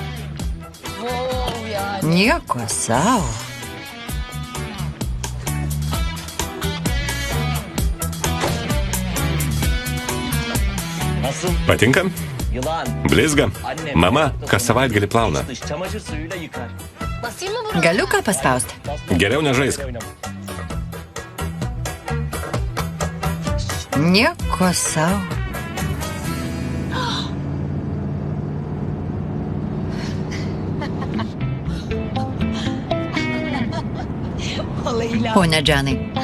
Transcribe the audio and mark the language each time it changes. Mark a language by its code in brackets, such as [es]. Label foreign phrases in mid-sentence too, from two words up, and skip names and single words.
[lt] Nieko savo. [tr] Nasıl? [lt] Patinka? [tr] Yılan. [lt] Blizga. Mama, kas savaitgalį plauna. [tr] Dış çamaşır suyuyla yıkar. [lt] Galiu ką paspausti? Geriau nežaisk. Nieko savo. Pone Džanai.